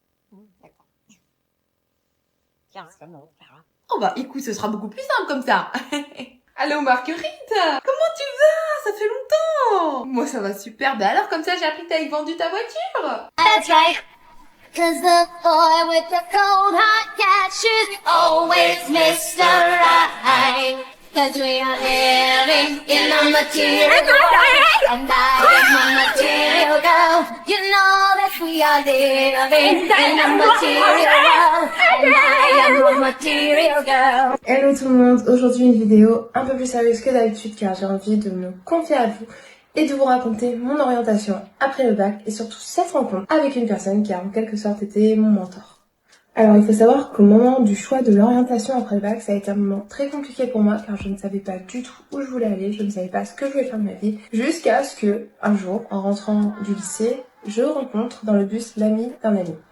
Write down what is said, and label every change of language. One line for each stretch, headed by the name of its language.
French: D'accord. Tiens, Clara. Oh bah écoute, ce sera beaucoup plus simple comme ça. Allô Marguerite, comment tu vas? Ça fait longtemps. Moi ça va super. Bah alors comme ça j'ai appris que t'avais vendu ta voiture.
English: That's right. 'Cause the boy with the cold hard cash is always Mr. Right. 'Cause we are living in a material world, and I am a material girl. You know that we are living in a material world, and I am a material girl.
French: Hello tout le monde, aujourd'hui une vidéo un peu plus sérieuse que d'habitude car j'ai envie de me confier à vous et de vous raconter mon orientation après le bac et surtout cette rencontre avec une personne qui a en quelque sorte été mon mentor. Alors il faut savoir qu'au moment du choix de l'orientation après le bac, ça a été un moment très compliqué pour moi car je ne savais pas du tout où je voulais aller, je ne savais pas ce que je voulais faire de ma vie, jusqu'à ce que, un jour, en rentrant du lycée, je rencontre dans le bus l'ami d'un ami.